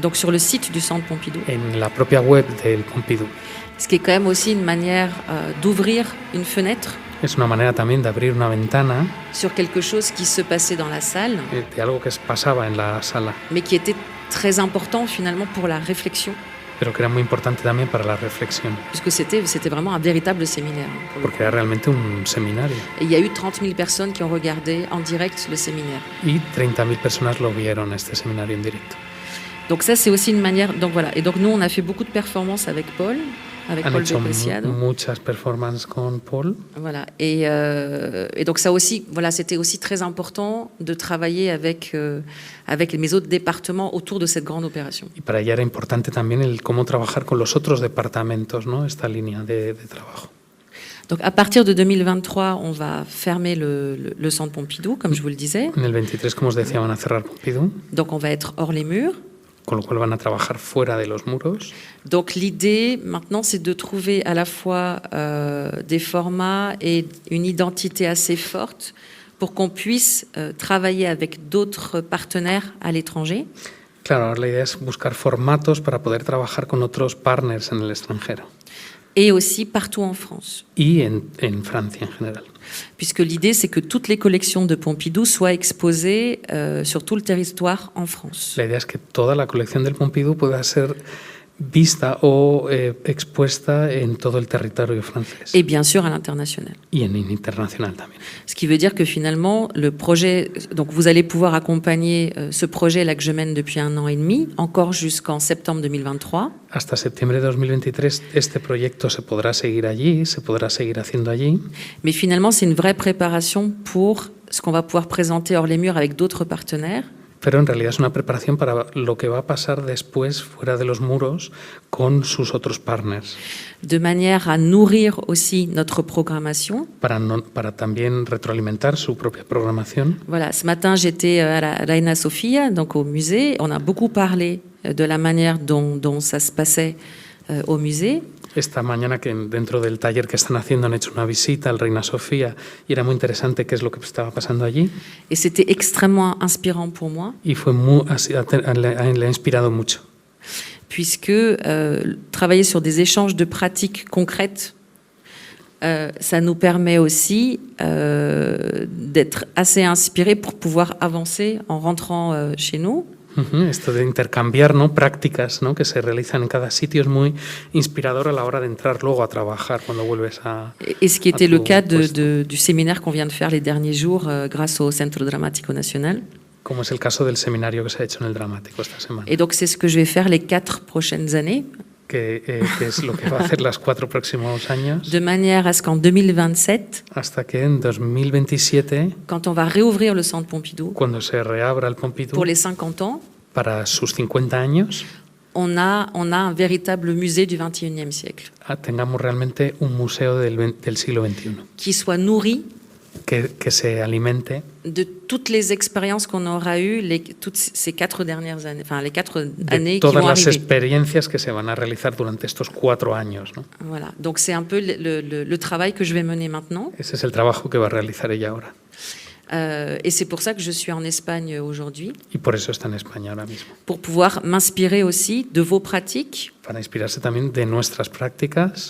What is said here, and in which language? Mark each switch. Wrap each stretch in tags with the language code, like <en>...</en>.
<fr>Donc sur le site du Centre Pompidou,</fr> <es>en la propia web del Pompidou.</es> <fr>ce qui est quand même aussi une manière d'ouvrir une fenêtre</fr> <es>Es una manera también de abrir una ventana</es> <fr>sur quelque chose qui se passait dans la salle,</fr> <es>de algo que pasaba en la sala,</es> <fr>mais qui était très important finalement pour la réflexion,</fr> <es>pero que era muy importante también para la reflexión,</es> <fr>puisque c'était vraiment un véritable séminaire. Pour le</fr> <es>porque</es> <fr>coup.</fr> <es>era realmente un seminario.</es> <fr>Et il y a eu 30 000 personnes qui ont regardé en direct le séminaire.</fr> <es>Y 30.000 personas lo vieron este seminario en directo.</es> <fr>Donc ça, c'est aussi une manière... Donc voilà. Et donc nous, on a fait beaucoup de performances avec Paul</fr> <es>Han de hecho Preciado. muchas performances con Paul.</es> <fr>Voilà. Et donc ça aussi, voilà, c'était aussi très important de travailler avec mes autres départements autour de cette grande opération.</fr> <es>Y para ella era importante también el cómo trabajar con los otros departamentos, ¿no? Esta línea de trabajo.</es> <fr>Donc à partir de 2023, on va fermer le Centre Pompidou, comme je vous le disais.</fr> <es>En el 23, como os decía, van a cerrar Pompidou,</es> <fr>Donc on va être hors les murs.</fr> <es>con lo cual van a trabajar fuera de los muros.</es> <fr>Donc l'idée maintenant, c'est de trouver à la fois des formats et une identité assez forte pour qu'on puisse travailler avec d'autres partenaires à l'étranger.</fr> <es>Claro, ahora la idea es buscar formatos para poder trabajar con otros partners en el extranjero</es> <fr>Et aussi partout en France.</fr> <es>y en Francia en general.</es> <fr>Puisque l'idée, c'est que toutes les collections de Pompidou soient exposées sur tout le territoire en France.</fr> <es>La idea es que toda la colección del Pompidou pueda ser vista o expuesta en todo el territorio francés</es> <fr>Et bien sûr à l'international.</fr> <es>y en internacional también.</es> <fr>Ce qui veut dire que finalement, le projet... Donc vous allez pouvoir accompagner ce projet-là que je mène depuis 1 an et demi, encore jusqu'en septembre 2023.</fr> <es>Hasta septiembre de 2023 este proyecto se podrá seguir allí, se podrá seguir haciendo allí,</es> <fr>Mais finalement, c'est une vraie préparation pour ce qu'on va pouvoir présenter hors les murs avec d'autres partenaires.</fr> <es>pero en realidad es una preparación para lo que va a pasar después fuera de los muros con sus otros partners,</es> <fr>De manière à nourrir aussi notre programmation.</fr> <es>para también retroalimentar su propia programación.</es> <fr>Voilà, ce matin, j'étais à la Reina Sofia, donc au musée. On a beaucoup parlé de la manière dont ça se passait au musée.</fr> <es>Esta mañana, que dentro del taller que están haciendo, han hecho una visita al Reina Sofía y era muy interesante qué es lo que estaba pasando allí.</es> <fr>Et c'était extrêmement inspirant pour moi,</fr> <es>Y le ha inspirado mucho,</es> <fr>puisque travailler sur des échanges de pratiques concrètes, ça nous permet aussi d'être assez inspirés pour pouvoir avancer en rentrant chez nous.</fr> <es>Esto de intercambiar, ¿no?, prácticas, ¿no?, que se realizan en cada sitio es muy inspirador a la hora de entrar luego a trabajar cuando vuelves a...</es> <fr>Et ce qui était le cas</fr> <es>puesto.</es> <fr>du séminaire qu'on vient de faire les derniers jours grâce au Centre Dramático Nacional.</fr> <es>Como es el caso del seminario que se ha hecho en el Dramático esta semana,</es> <fr>Et donc c'est ce que je vais faire les 4 prochaines années,</fr> <es>que es lo que va a hacer los 4 próximos años,</es> <fr>de manière à ce qu'en 2027,</fr> <es>hasta que en 2027,</es> <fr>quand on va réouvrir le Centre Pompidou</fr> <es>cuando se reabra el Pompidou</es> <fr>pour les 50 ans,</fr> <es>para sus 50 años,</es> <fr>on a un véritable musée du XXIe siècle</fr> <es>tengamos realmente un museo del siglo XXI,</es> <fr>qui soit nourri</fr> <es>que se alimente</es> <fr>de toutes les expériences qu'on aura eues toutes ces 4 dernières années, enfin les 4 années</fr> <es>todas</es> <fr>vont</fr> <es>las</es> <fr>arriver.</fr> <es>experiencias que se van a realizar durante estos 4 años, ¿no?</es> <fr>Voilà, donc c'est un peu le travail que je vais mener maintenant.</fr> <es>Ese es el trabajo que va a realizar ella ahora.</es> <fr>Et c'est pour ça que je suis en Espagne aujourd'hui,</fr> <es>Y por eso está en España ahora mismo,</es> <fr>pour pouvoir m'inspirer aussi de vos pratiques.</fr> <es>para inspirarse también de nuestras prácticas</es>